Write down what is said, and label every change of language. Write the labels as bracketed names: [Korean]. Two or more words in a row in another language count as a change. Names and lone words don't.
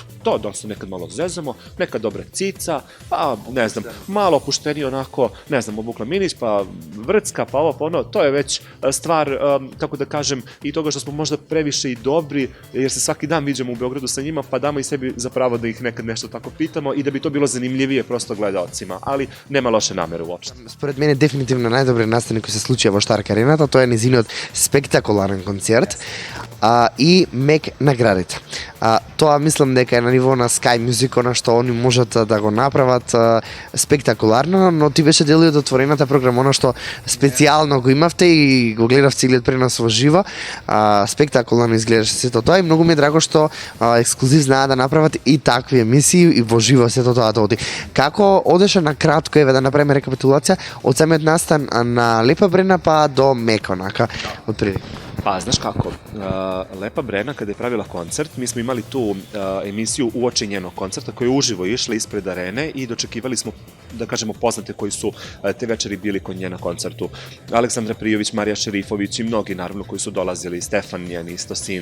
[Serbian] To da se nekad malo zezamo, neka dobra cica, pa ne znam, malo opuštenije onako, ne znam, obukla minić, pa vrcka, pa ovo, pa ono, to je već stvar, kako da kažem, i toga što smo možda previše i dobri, jer se svaki dan viđamo u Beogradu sa njima, pa damo i sebi za pravo da ih nekad nešto tako pitamo i da bi to bilo zanimljivije prosto gledaocima, ali nema loše namere uopšte. [Macedonian] Според мене дефинитивно најдобриот настан кој се случи во Штарка арената, тоа е незиниот спектакуларен концерт и мек наградите. Тоа мислам дека е на ниво на Sky Music, она што они можат да го направат спектакуларно, но ти беше дел и од отворената програма, она што специјално го имавте и го гледав целиот пренос во живо. Спектакуларно изгледаше сето тоа и многу ми е драго што ексклузив знаат да направат и такви емисии и во живо сето тоа да оди. Како одеше на кратко, еве да направиме рекапитулација од самиот настан на Лепа Брена па до Мек, онака, од прилика. [Serbian] Pa, znaš kako, Lepa Brena kada je pravila koncert, mi smo imali tu emisiju uoči njenog koncerta koja je uživo išla ispred arene i dočekivali smo, da kažemo, poznate koji su te večeri bili kod nje na koncertu. Aleksandra Prijović, Marija Šerifović i mnogi naravno koji su dolazili, Stefan njen isto sin.